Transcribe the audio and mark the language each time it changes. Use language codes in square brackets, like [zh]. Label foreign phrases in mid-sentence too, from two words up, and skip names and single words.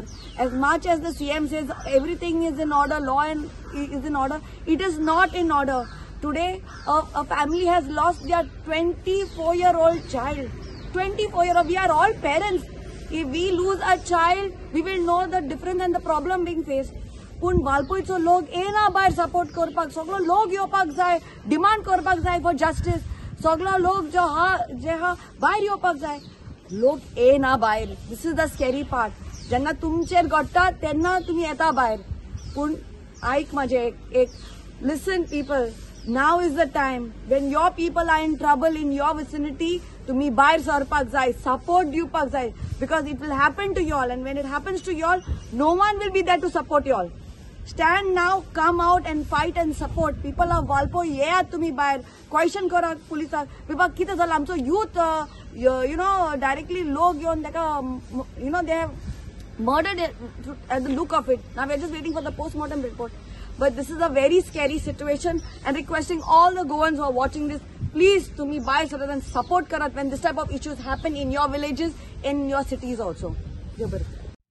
[en] As much as the CM says everything is in order, law and is in order, it is not in order. Today, a family has lost their 24-year-old child. 24-year-old. We are all parents. If we lose a child, we will know the difference and the problem being faced. [kok] पूण वालपयचो लोक येना भायर सपोर्ट करपाक, सगळो लोक येवपाक जाय, डिमांड करपाक जाय [en] for justice. [kok] सगळो लोक जे हा भायर येवपाक जाय, लोक येना भायर. [en] this is the scary part. [kok] जेन्ना तुमचेर घडटा तेन्ना तुमी येता भायर. पूण आयक म्हाजें एक [en] listen people, now is the time when your people are in trouble in your vicinity, [kok] तुम्ही भायर सरपाक जाय, support दिवपाक जाय, [en] because it will happen to you all, and when it happens to you all, no one will be there to support you all. Stand now, come out and fight and support. People of Valpo, [kok] येयात तुम्ही भायर, क्वेश्चन करात पुलिसाक, विभाग कितें जालां. आमचो youth, directly लोक येवन ताका, [en] they have murdered at the look of it. Now we are just waiting for the post-mortem report. But this is a very scary situation, and requesting all the Goans who are watching this, please, to me, buy rather than support karat when this type of issues happen in your villages, in your cities also.